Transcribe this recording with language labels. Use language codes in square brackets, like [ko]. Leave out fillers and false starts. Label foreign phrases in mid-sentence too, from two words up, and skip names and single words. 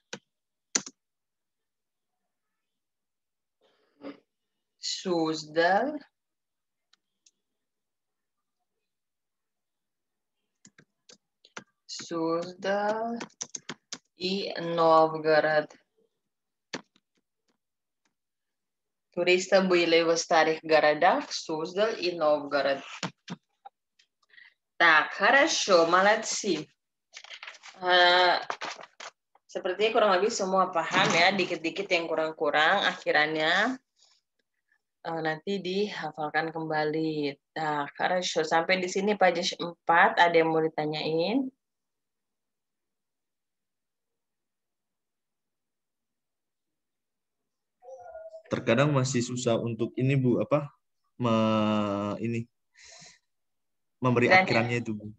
[ru] Суздаль и Новгород. Туристы были в старых городах Суздаль и Новгород. Так, хорошо, молодцы. [id] Sepertinya kurang lebih semua paham ya, dikit-dikit yang kurang-kurang, akhirannya nanti dihafalkan kembali. Nah, хорошо. Sampai di sini page 4, ada yang mau ditanyain? Terkadang masih susah untuk ini, Bu, memberi akhirannya itu, Bu.